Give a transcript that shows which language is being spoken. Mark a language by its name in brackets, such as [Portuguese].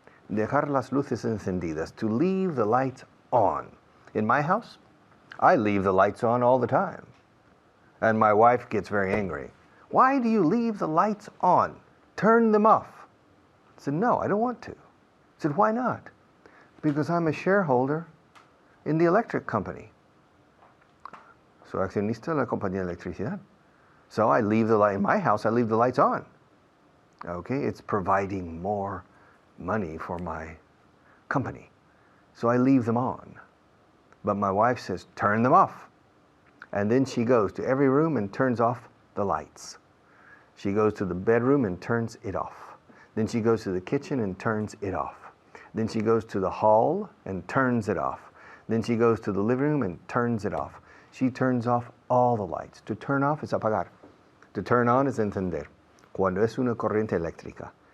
[Spanish] Dejar las luces encendidas. [English] To leave the lights on. In my house, I leave the lights on all the time. And my wife gets very angry. Why do you leave the lights on? Turn them off. I said, no, I don't want to. I said, why not? Because I'm a shareholder in the electric company. [Spanish] Soy accionista de la compañía de electricidad. [English] So I leave the light, in my house, I leave the lights on. Okay, it's providing more money for my company. So I leave them on. But my wife says, turn them off. And then she goes to every room and turns off the lights. She goes to the bedroom and turns it off. Then she goes to the kitchen and turns it off. Then she goes to the hall and turns it off. Then she goes to the living room and turns it off. She turns off all the lights. To turn off [Spanish] es apagar. [English] To turn on [Spanish] es encender. Cuando es una corriente eléctrica.